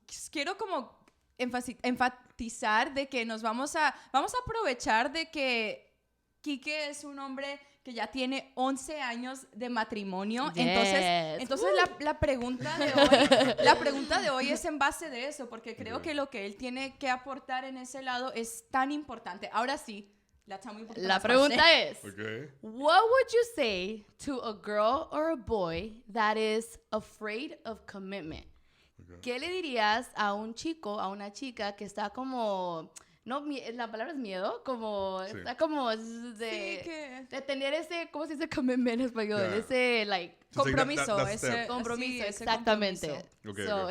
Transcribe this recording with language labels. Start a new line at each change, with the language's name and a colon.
Spanish: Quiero como enfatizar de que vamos a aprovechar de que Kike es un hombre que ya tiene 11 años de matrimonio. Entonces la pregunta de hoy es en base de eso, porque creo que lo que él tiene que aportar en ese lado es tan importante. Ahora sí, la pregunta es,
English: what would you say to a girl or a boy that is afraid of commitment?
Spanish: ¿Qué le dirías a un chico, a una chica que está como... No, la palabra es miedo, como... Sí. Está como de tener ese... ¿Cómo se dice commitment en español?
English: Yeah.
Spanish: Ese,
English: like...
Spanish: Compromiso. Compromiso, sí, exactamente. Compromiso.